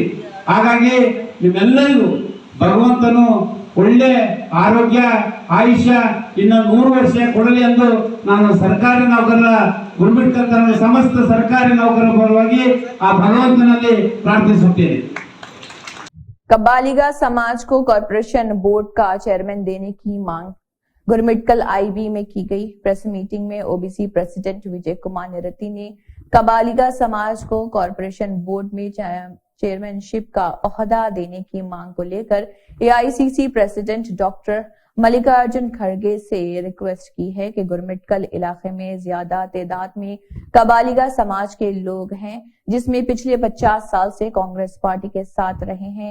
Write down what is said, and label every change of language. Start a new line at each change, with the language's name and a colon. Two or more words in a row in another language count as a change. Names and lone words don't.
Kannada: ಹಾಗಾಗಿ ನಿಮ್ಮೆಲ್ಲರಿಗೂ ಭಗವಂತನು ಒಳ್ಳೆ ಆರೋಗ್ಯ, ಆಯುಷ್ಯ ಇನ್ನು 100 ವರ್ಷ ಕೊಡಲಿ ಎಂದು ನಾನು ಸರ್ಕಾರಿ ನೌಕರರ ಗುರುಮಿಟ್ಕಲ್ ಸಮಸ್ತ ಸರ್ಕಾರಿ ನೌಕರರ ಪರವಾಗಿ ಆ ಭಗವಂತನಲ್ಲಿ ಪ್ರಾರ್ಥಿಸುತ್ತೇನೆ।
Hindi: कबालिगा समाज को
English: corporation board
Hindi: का चेयरमैन देने की मांग गुरमिटकल आईबी में की गई।
English: press meeting
Hindi: में
English: OBC president
Hindi: विजय कुमार निरति ने कबालिगा समाज को
English: corporation board
Hindi: में चेयरमैनशिप का ओहदा देने की मांग को लेकर
English: AICC president
Hindi: डॉक्टर मल्लिकार्जुन खड़गे से रिक्वेस्ट की है कि गुरमिटकल इलाके में ज्यादा तादाद में कबालिगा समाज के लोग हैं, जिसमें पिछले 50 साल से कांग्रेस पार्टी के साथ रहे हैं।